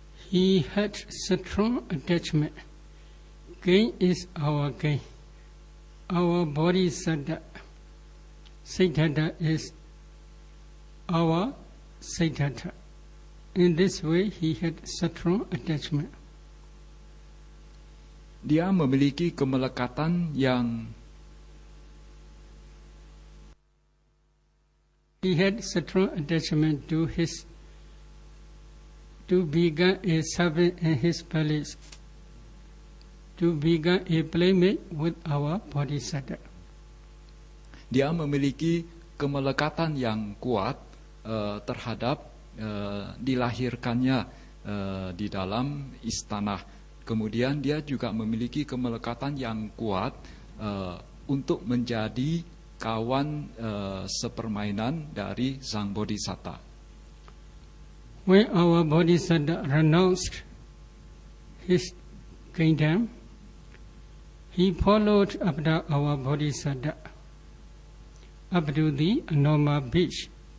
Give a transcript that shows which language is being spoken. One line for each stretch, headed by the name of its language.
English: He had strong attachment. Gain is our gain. Our Bodhisattva Siddhartha is our Siddhartha. In this way, he had strong attachment.
Indonesian: Dia memiliki kemelekatan yang
English: he had strong attachment to become a servant in his palace, to become a playmate with our Bodhisattva.
Indonesian: Dia memiliki kemelekatan yang kuat terhadap dilahirkannya di dalam istana. Kemudian dia juga memiliki kemelekatan yang kuat untuk menjadi kawan sepermainan dari Sang Bodhisatta.
English: When our Bodhisattva renounced his kingdom, he followed after our Bodhisattva. up to the Anoma beach.